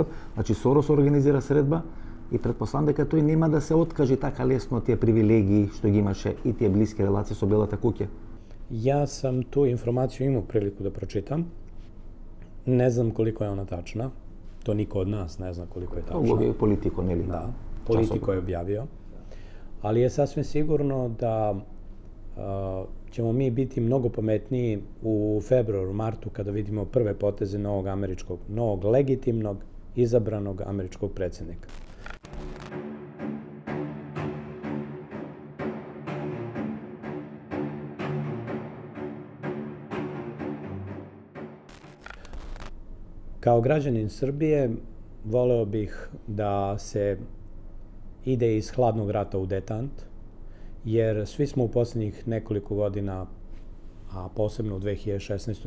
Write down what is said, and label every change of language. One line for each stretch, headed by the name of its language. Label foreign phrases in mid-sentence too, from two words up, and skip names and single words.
Macedonian: Значи Сорос организира средба и претпоставам дека тој нема да се откаже така лесно тие привилегии што ги имаше и тие блиски релации со Белата куќа.
Serbian: Ја сам ту информацију имав прилику да прочитам. Не знам колико е она тачна. То никој од нас не зна колико е тачна.
Macedonian: Тоа го Политико, нели?
Serbian: Да, Политико е објавио. Ali je sasvim sigurno da ćemo mi biti mnogo pametniji u februaru, martu, kada vidimo prve poteze novog legitimnog, izabranog američkog predsjednika. Kao građanin Srbije voleo bih da se ide iz hladnog rata u detant, jer svi smo u posljednjih nekoliko godina, a posebno u 2016.